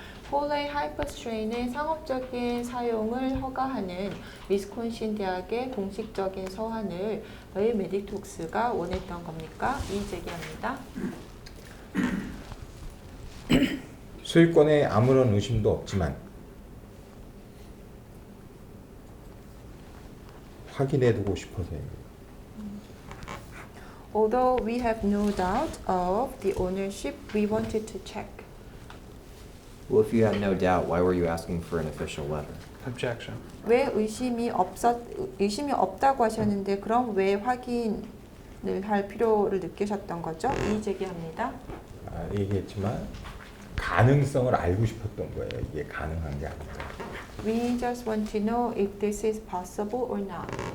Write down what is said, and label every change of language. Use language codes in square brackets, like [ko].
[ko] 홀레이 하이퍼스트레인의 상업적인 사용을 허가하는 위스콘신 대학의 공식적인 서한을 왜 메디톡스가 원했던 겁니까? 이 제기합니다. 소유권에 아무런 의심도 없지만 확인해두고 싶어서입니다. [en] Although we have no doubt of the ownership, we wanted to check. Well, if you had no doubt, why were you asking for an official letter? Objection. [ko] 왜 의심이 없다고 하셨는데 그럼 왜 확인을 할 필요를 느끼셨던 거죠? 이 제기합니다. 얘기했지만 가능성을 알고 싶었던 거예요. 이게 가능한 게 아닌가. [en] We just want to know if this is possible or not.